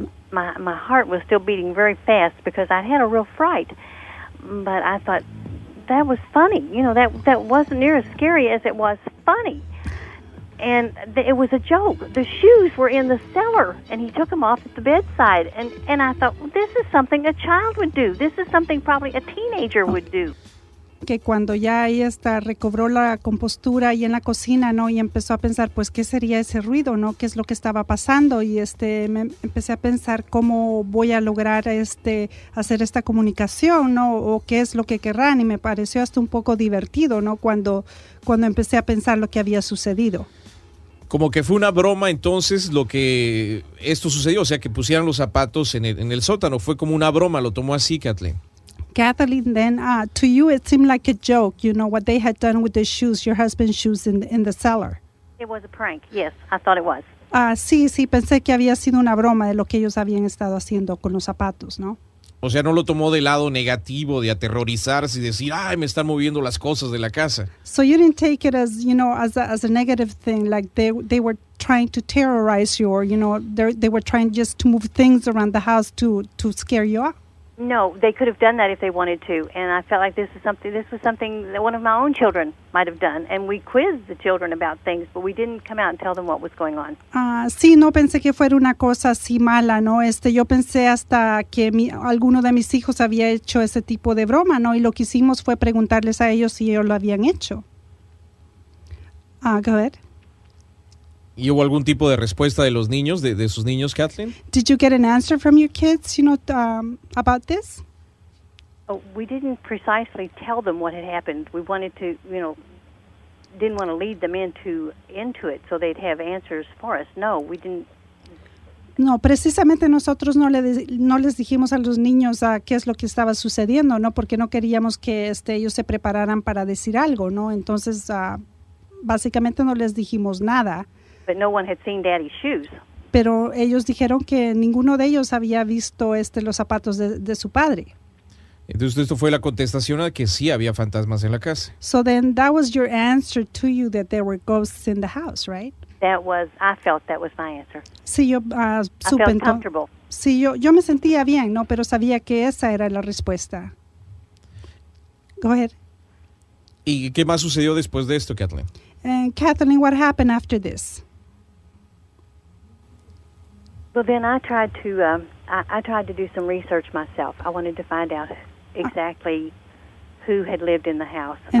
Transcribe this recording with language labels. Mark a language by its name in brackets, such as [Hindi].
[English] My heart was still beating very fast because I had a real fright, but I thought that was funny. That wasn't near as scary as it was funny. And it was a joke. The shoes were in the cellar, and he took them off at the bedside. And I thought, well, this is something a child would do. This is something probably a teenager would do. [Spanish] Que cuando ya ahí recobró la compostura y en la cocina, ¿no? Y empezó a pensar, pues, ¿qué sería ese ruido, no? ¿Qué es lo que estaba pasando? Y me empecé a pensar cómo voy a lograr hacer esta comunicación, ¿no? O qué es lo que querrán. Y me pareció hasta un poco divertido, ¿no? Cuando empecé a pensar lo que había sucedido. Como que fue una broma entonces lo que esto sucedió, o sea que pusieran los zapatos en el sótano, fue como una broma, lo tomó así Kathleen. [English] Kathleen, then to you it seemed like a joke, what they had done with the shoes, your husband's shoes in the cellar. It was a prank, yes, I thought it was. [Spanish] Sí, pensé que había sido una broma de lo que ellos habían estado haciendo con los zapatos, ¿no? O sea, no lo tomó del lado negativo de aterrorizarse y decir, ay, me están moviendo las cosas de la casa. [English] So you didn't take it as, as a negative thing, like they were trying to terrorize you, or, they were trying just to move things around the house to scare you off. No, they could have done that if they wanted to, and I felt like this was something that one of my own children might have done, and we quizzed the children about things, but we didn't come out and tell them what was going on. [Spanish] Sí, no pensé que fuera una cosa así mala, ¿no? Yo pensé hasta que alguno de mis hijos había hecho ese tipo de broma, ¿no? Y lo que hicimos fue preguntarles a ellos si ellos lo habían hecho. [English] Go ahead. [Spanish] ¿Y hubo algún tipo de respuesta de los niños, de sus niños, Kathleen? [English] Did you get an answer from your kids, about this? Oh, we didn't precisely tell them what had happened. We wanted to, didn't want to lead them into it so they'd have answers for us. No, we didn't. [Spanish] No, precisamente nosotros no les dijimos a los niños qué es lo que estaba sucediendo, ¿no? Porque no queríamos que ellos se prepararan para decir algo, ¿no? Entonces, básicamente no les dijimos nada. [English] But no one had seen Daddy's shoes. [Spanish] Pero ellos dijeron que ninguno de ellos había visto los zapatos de su padre. Entonces esto fue la contestación a que sí había fantasmas en la casa. [English] So then that was your answer to you, that there were ghosts in the house, right? I felt that was my answer. [Spanish] Sí, yo [English] I felt comfortable. [Spanish] Sí, yo me sentía bien, ¿no? Pero sabía que esa era la respuesta. [English] Go ahead. [Spanish] ¿Y qué más sucedió después de esto, Kathleen? [English] And Kathleen, what happened after this? Well, then I tried to I tried to do some research myself. I wanted to find out exactly who had lived in the house.